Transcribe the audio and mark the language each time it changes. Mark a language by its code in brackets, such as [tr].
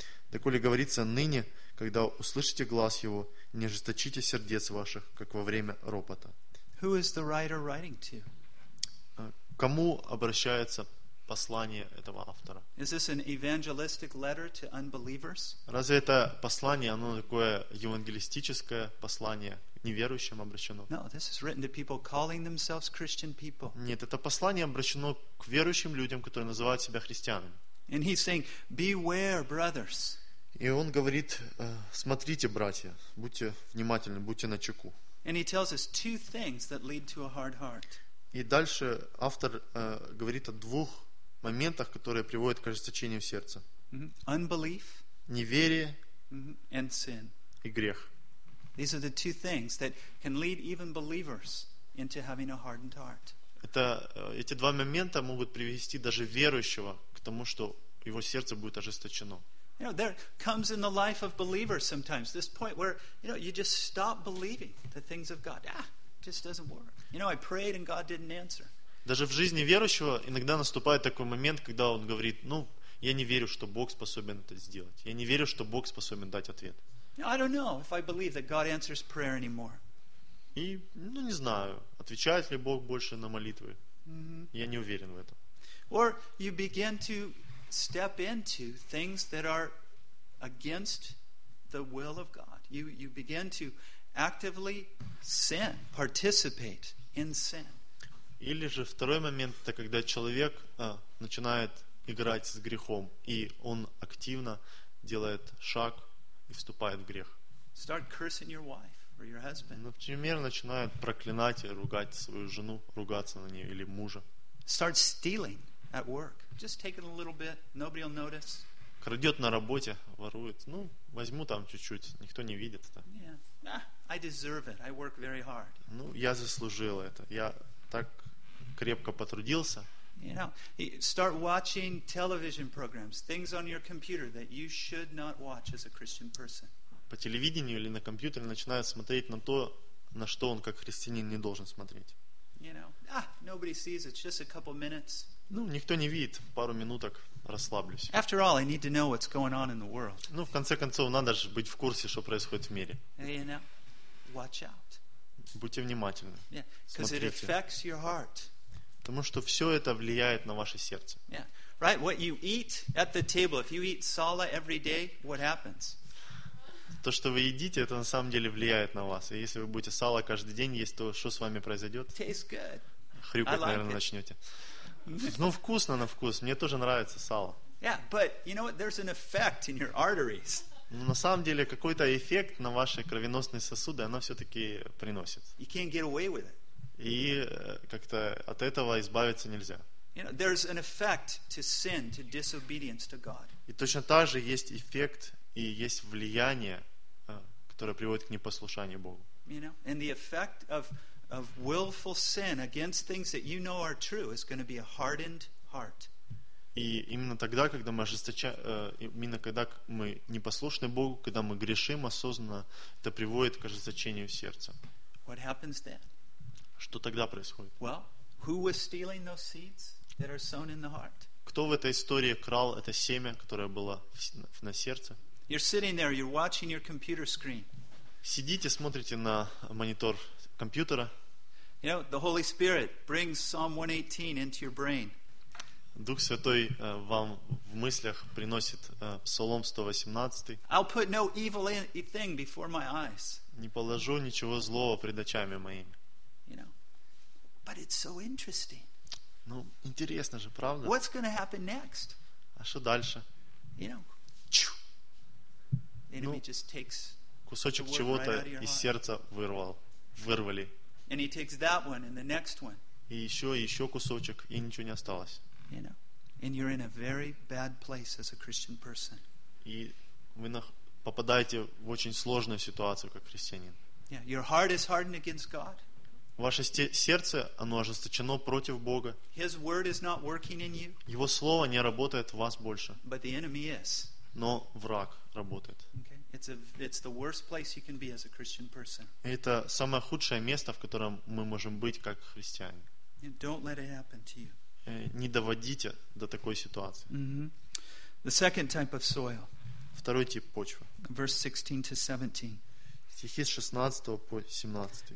[ru] Доколе говорится ныне, когда услышите глаз Его, не ожесточите сердец ваших, как во время ропота». [en] Who is the writer writing to? [ru] Кому обращается послание этого автора? [en] Is this an evangelistic letter to unbelievers? [ru] Разве это послание, оно такое евангелистическое послание, неверующим обращено? [en] No, this is written to people calling themselves Christian people. [ru] Нет, это послание обращено к верующим людям, которые называют себя христианами. [en] And he's saying, beware, brothers. [ru] И он говорит, смотрите, братья, будьте внимательны, будьте начеку. [en] And he tells us two things that lead to a hard heart. [ru] И дальше автор говорит о двух моментах, которые приводят к ожесточению сердца. [en] Unbelief. [ru] Неверие. [en] And sin. [ru] И грех. [en] These are the two things that can lead even believers into having a hardened heart. [ru] Это эти два момента могут привести даже верующего к тому, что его сердце будет ожесточено. [en] You know, there comes in the life of believers sometimes this point where you know you just stop believing the things of God. Ah, it just doesn't work. You know, I prayed and God didn't answer. [ru] Даже в жизни верующего иногда наступает такой момент, когда он говорит: ну, я не верю, что Бог способен это сделать. Я не верю, что Бог способен дать ответ. [en] I don't know if I believe that God answers prayer anymore. [ru] И, ну, не знаю, отвечает ли Бог больше на молитвы. Я не уверен в этом. [en] Or you begin to step into things that are against the will of God. You begin to actively sin, participate in sin. [ru] Или же второй момент, это когда человек начинает играть с грехом, и он активно делает шаг и вступает в грех. [en] Start cursing your wife or your husband. [ru] Например, начинает проклинать и ругать свою жену, ругаться на нее или мужа. [en] Start stealing at work. Just taking a little bit, nobody will notice. [ru] Крадет на работе, ворует. Ну, возьму там чуть-чуть, никто не видит это. [en] Yeah. I deserve it. I work very hard. [ru] Ну, я заслужил это. Я так крепко потрудился. [en] You know, start watching television programs, things on your computer that you should not watch as a Christian person. [ru] По телевидению или на компьютере начинает смотреть на то, на что он как христианин не должен смотреть. [en] You know, nobody sees it. Just a couple minutes. [ru] Ну, никто не видит, пару минуток расслаблюсь. [en] After all, I need to know what's going on in the world. [ru] Ну, в конце концов, надо же быть в курсе, что происходит в мире. [en] You know, watch out. [ru] Будьте внимательны. [en] Yeah, because it affects your heart. [ru] Потому что все это влияет на ваше сердце. [en] Yeah. Right, what you eat at the table, if you eat sala every day, what happens? [ru] То, что вы едите, это на самом деле влияет на вас. И если вы будете сало каждый день есть, то что с вами произойдет? [en] Tastes good. [ru] Хрюкать, [en] like, [ru] наверное, [en] it. [ru] Начнете. Ну, вкусно на вкус. Мне тоже нравится сало. [en] Yeah, but you know what? There's an effect in your arteries. [ru] Но на самом деле какой-то эффект на ваши кровеносные сосуды оно все-таки приносит. [en] You can't get away with it. [ru] И как-то от этого избавиться нельзя. [en] You know, there's an effect to sin, to disobedience to God. [ru] И точно так же есть эффект и есть влияние, которое приводит к непослушанию Богу. [en] You know, and the effect of willful sin against things that you know are true is going to be a hardened heart. [ru] И именно тогда, когда мы именно когда мы непослушны Богу, когда мы грешим осознанно, это приводит к ожесточению сердца. [en] What happens then? [ru] Что тогда происходит? [en] Well, who was stealing those seeds that are sown in the heart? [ru] Кто в этой истории крал это семя, которое было на сердце? [en] You're sitting there, you're watching your computer screen. [ru] Сидите, смотрите на монитор компьютера. [en] You know, the Holy Spirit brings Psalm 118 into your brain. [ru] Дух Святой вам в мыслях приносит Псалом 118. [en] I'll put no evil thing before my eyes. [ru] Не положу ничего злого пред очами моими. [en] You know, but it's so interesting. [ru] Ну, интересно же, правда? [en] What's going to happen next? [ru] А что дальше? [en] You know, the enemy just takes [ru] кусочек чего-то из сердца вырвали. [en] And he takes that one and the next one. [ru] И еще, кусочек, и ничего не осталось. [en] You know, and you're in a very bad place as a Christian person. [ru] И вы попадаете в очень сложную ситуацию как христианин. [en] Yeah, your heart is hardened against God. [ru] Ваше сердце, оно ожесточено против Бога. [en] His word is not working in you. [ru] Его слово не работает в вас больше. [en] But the enemy is. [ru] Но враг работает. [en] Okay. It's the worst place you can be as a Christian person. [ru] Это самое худшее место, в котором мы можем быть как христиане. [en] Don't let it happen to you. [ru] Не доводите до такой ситуации. [en] Mm-hmm. The second type of soil. [ru] Второй тип почвы. [en] Verse 16 to 17. [ru] Стихи с 16 по 17.